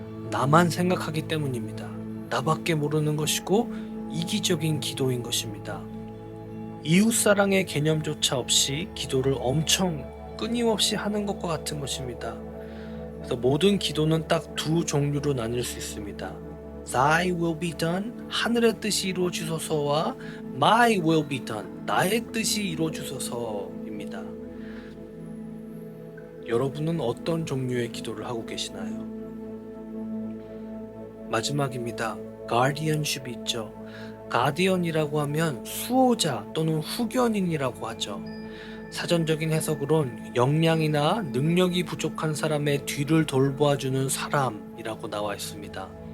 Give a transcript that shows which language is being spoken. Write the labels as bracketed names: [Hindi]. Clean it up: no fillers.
[Korean] 나만 생각하기 때문입니다. 나밖에 모르는 것이고 이기적인 기도인 것입니다. 이웃사랑의 개념조차 없이 기도를 엄청 끊임없이 하는 것과 같은 것입니다. 그래서 모든 기도는 딱 두 종류로 나뉠 수 있습니다. [English] Thy will be done, [Korean] 하늘의 뜻이 이루어지소서와 [English] My will be done, [Korean] 나의 뜻이 이루어지소서입니다. 여러분은 어떤 종류의 기도를 하고 계시나요? 마지막입니다. guardianship이 있죠. 가디언이라고 하면 수호자 또는 후견인이라고 하죠. 사전적인 해석으론 역량이나 능력이 부족한 사람의 뒤를 돌보아주는 사람이라고 나와 있습니다.